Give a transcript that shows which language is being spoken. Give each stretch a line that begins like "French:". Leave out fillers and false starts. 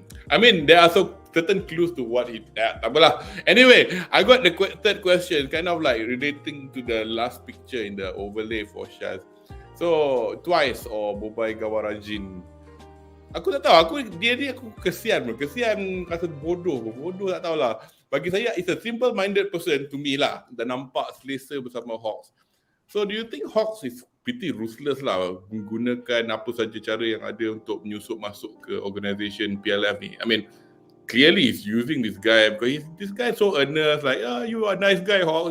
English: I mean, there are certain clues to what he...
Malay: tak apalah.
English: Anyway, I got the third question, kind of like relating to the last picture in the overlay for Shaz. So, Twice or Bobai Gawarajin.
Malay: Aku tak tahu, dia aku kesian bro. Kesian rasa bodoh tak tahulah. Bagi saya,
English: it's a simple-minded person to me lah.
Malay: Dan nampak selesa bersama Hawks.
English: So, do you think Hawks is pretty ruthless lah,
Malay: menggunakan apa saja cara yang ada untuk menyusup masuk ke organisation PLF ni?
English: I mean, clearly he's using this guy because this guy so earnest, like, you are a nice guy, Hawks.